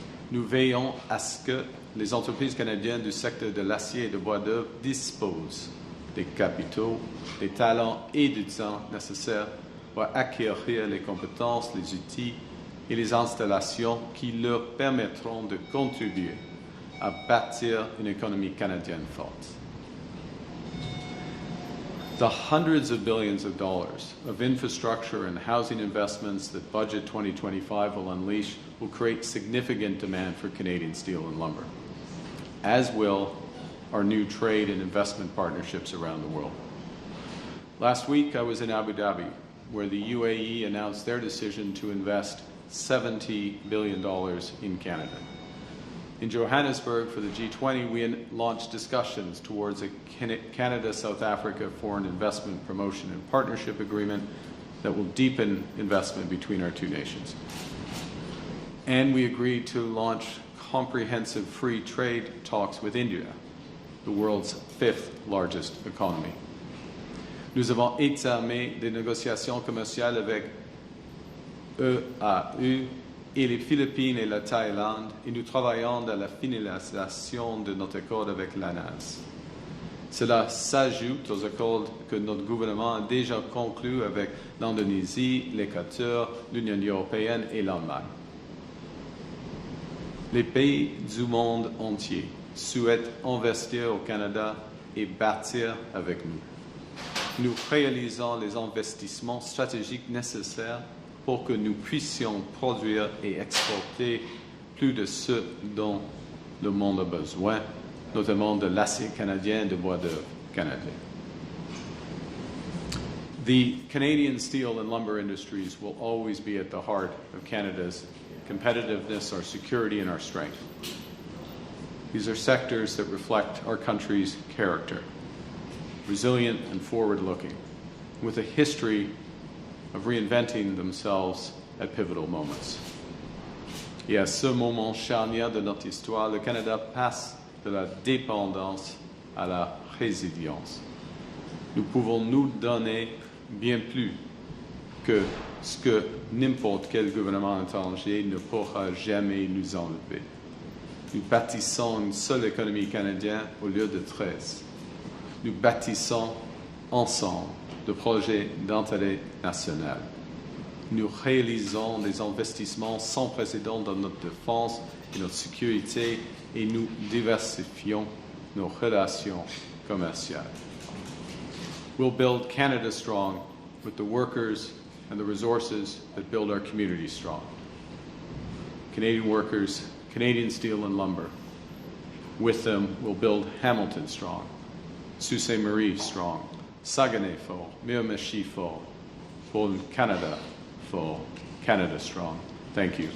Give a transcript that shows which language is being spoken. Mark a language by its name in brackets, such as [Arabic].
[French] Nous veillons à ce que les entreprises canadiennes du secteur de l'acier et de bois d'œuvre disposent des capitaux, des talents et du temps nécessaires pour acquérir les compétences, les outils et les installations qui leur permettront de contribuer à bâtir une économie canadienne forte. [English] The hundreds of billions of dollars of infrastructure and housing investments that Budget 2025 will unleash will create significant demand for Canadian steel and lumber, as will our new trade and investment partnerships around the world. Last week, I was in Abu Dhabi, where the UAE announced their decision to invest $70 billion in Canada. In Johannesburg, for the G20, we launched discussions towards a Canada-South Africa Foreign Investment Promotion and Partnership Agreement that will deepen investment between our two nations. And we agreed to launch comprehensive free trade talks with India, the world's fifth largest economy. [French] Nous avons entamé des négociations commerciales avec EAE et les Philippines et la Thaïlande, et nous travaillons dans la finalisation de notre accord avec l'ANAS. Cela s'ajoute aux accords que notre gouvernement a déjà conclus avec l'Indonésie, l'Équateur, l'Union européenne et l'Allemagne. Les pays du monde entier souhaitent investir au Canada et bâtir avec nous. Nous réalisons les investissements stratégiques nécessaires pour que nous puissions produire et exporter plus de ce dont le monde a besoin, notamment de l'acier canadien et de bois d'œuvre canadien. [English] The Canadian steel and lumber industries will always be at the heart of Canada's competitiveness, our security, and our strength. These are sectors that reflect our country's character, resilient and forward-looking, with a history of reinventing themselves at pivotal moments. [French] Et à ce moment charnière de notre histoire, le Canada passe de la dépendance à la résilience. Nous pouvons nous donner bien plus que ce que n'importe quel gouvernement étranger ne pourra jamais nous enlever. Nous bâtissons une seule économie canadienne au lieu de 13. Nous bâtissons ensemble de projets d'intérêt national. Nous réalisons des investissements sans précédent dans notre défense et notre sécurité et nous diversifions nos relations commerciales. [English] We'll build Canada strong with the workers and the resources that build our communities strong. Canadian workers, Canadian steel and lumber. With them, we'll build Hamilton strong, Sault Ste. Marie strong, Saguenay fort, Miramichi fort, for Canada fort, Canada strong. Thank you.